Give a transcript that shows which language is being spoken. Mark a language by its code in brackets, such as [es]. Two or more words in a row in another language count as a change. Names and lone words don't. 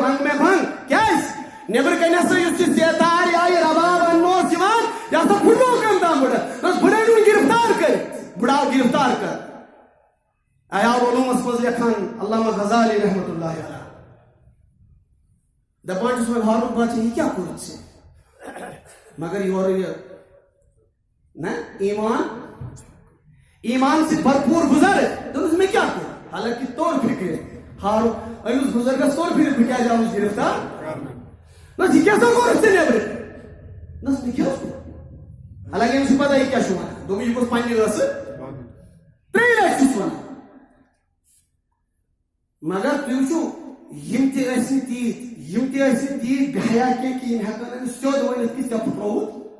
[ks] رنگ مے بنگ کیازِ نیبرٕ کنہِ ہسا یُس یہِ سیتار یا یہِ رباب اننہٕ اوس یِوان یہِ ہسا پھُٹرو کٔمۍ تام بٕڑٕ دوٚپُس بٕڑٕ أنِوُن گرفتار کٔرِتھ بٕڑٕ آو گرفتار کر عیال علوٗمس منٛز لیکھان علامہ غزالی رحمتہ اللہ علیہ دپان چھُس وۄنۍ ہارون بادشاہ یہِ کیٛاہ کوٚرُتھ ژےٚ مگر یورٕ یہِ نہ [ur] ایمان سے بھرپور [ks] بزرگ دوٚپُس مےٚ کیٛاہ کوٚر حالانکہِ توٚر فِکرِ ہارون أمِس بُزرگس توٚر فِکرِ بہٕ کیٛازِ آوُس گرفتار نہ یہِ کیٛاہ سا کوٚرُتھ ژےٚ نیبرٕ نہ مےٚ کیٛاہ اوس کوٚرمُت حالانکہِ أمِس چھُ پتہ یہِ کیٛاہ چھُ ونان دوٚپُن یہِ گوٚژھ پننہِ ٲسہٕ ترٛیٚیہِ لٹہِ چھُس ونان مگر تُہۍ وٕچھِو یِم تہِ ٲسۍ نہٕ تیٖتۍ بے حیا کینٛہہ کہِ یِم ہٮ۪کن أمِس سیوٚد ؤنِتھ کہِ ژےٚ پھُٹرووُتھ